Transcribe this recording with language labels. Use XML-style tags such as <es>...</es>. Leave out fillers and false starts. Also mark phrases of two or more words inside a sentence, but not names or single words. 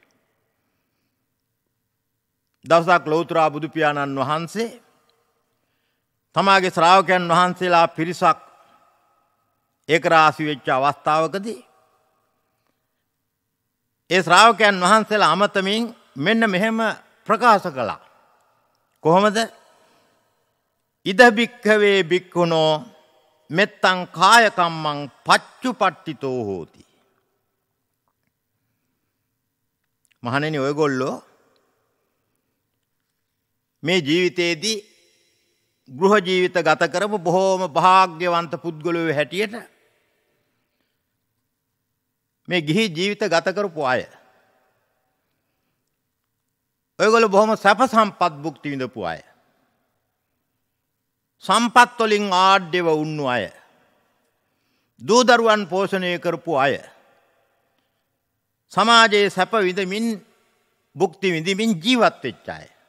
<si>දවසක් ලෞතර බුදු පියාණන් වහන්සේ තමාගේ ශ්‍රාවකයන් වහන්සේලා පිරිසක් ඒක රාශි වෙච්ච අවස්ථාවකදී ඒ ශ්‍රාවකයන් වහන්සේලා අමතමින් මෙන්න මෙහෙම ප්‍රකාශ කළා. කොහොමද?</si> <pi>ඉද බික්ඛවේ බික්ඛුනෝ මෙත්තං කාය කම්මං පච්චුපට්ඨිතෝ හෝති.</pi> <si>මහණෙනි ඔයගොල්ලෝ මේ ජීවිතයේදී ගෘහ ජීවිත ගත කරපු බොහෝම භාග්‍යවන්ත පුද්ගලයෝ හැටියට මේ ගිහි ජීවිත ගත කරපු අය ඔයගොල්ලෝ බොහොම සැප සම්පත් භුක්ති විඳපු අය සම්පත් වලින් ආඩ්‍යව වුණු අය දූ දරුවන් පෝෂණය කරපු අය සමාජයේ සැප විඳමින් භුක්ති විඳමින් ජීවත් වෙච්ච අය.</si>